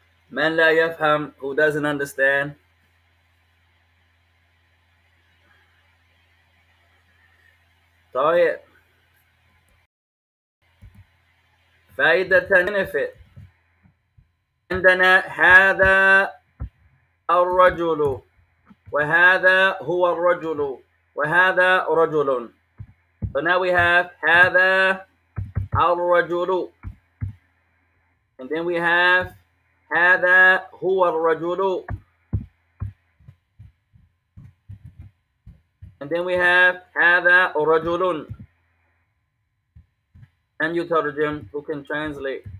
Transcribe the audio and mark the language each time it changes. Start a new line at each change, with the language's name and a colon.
Arabic: من لا يفهم,
English: who doesn't understand?
Arabic: طيب. فائدة benefit. عندنا هذا الرجل وهذا هو الرجل وهذا رجل.
English: So now we have
Arabic: هذا الرجل,
English: and then we have
Arabic: هذا هو الرجل,
English: and then we have
Arabic: هذا رجل.
English: And you ترجم, who can translate?